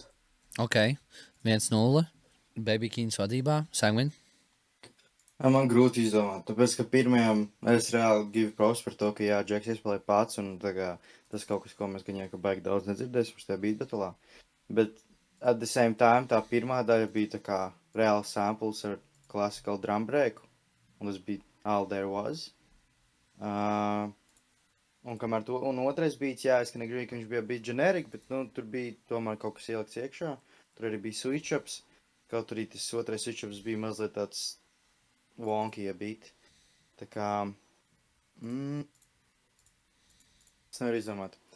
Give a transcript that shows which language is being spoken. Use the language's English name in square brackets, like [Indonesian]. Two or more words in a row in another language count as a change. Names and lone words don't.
[Latvian] Ok, 1-0. Baby Keens vadībā. Sangvin? Man grūti izdomāt, tāpēc, ka pirmajam es reāli [English] give props [Latvian] par to, ka jā, Džeks iespēlēja pats, un tā kā tas kaut kas, ko mēs gaņā, ka baigi daudz nedzirdēsim uz tajā [English] beat battlā. Bet at the same time, [Latvian] tā pirmā daļa bija tā kā reāli samples ar [English] classical drum breaku, [Latvian] un tas bija [English] all there was. [Latvian] Un kamēr to, un otrais beats, jā, es ka negribēju, ka viņš bija generic, bet, tur bija tomēr kaut kas ielikts iekšā. Tur arī bija switch-ups, kaut arī tas otrais switch-ups bija mazliet tāds [English] wonky beat. [Latvian] Tā kā, Es nevaru izdomāt.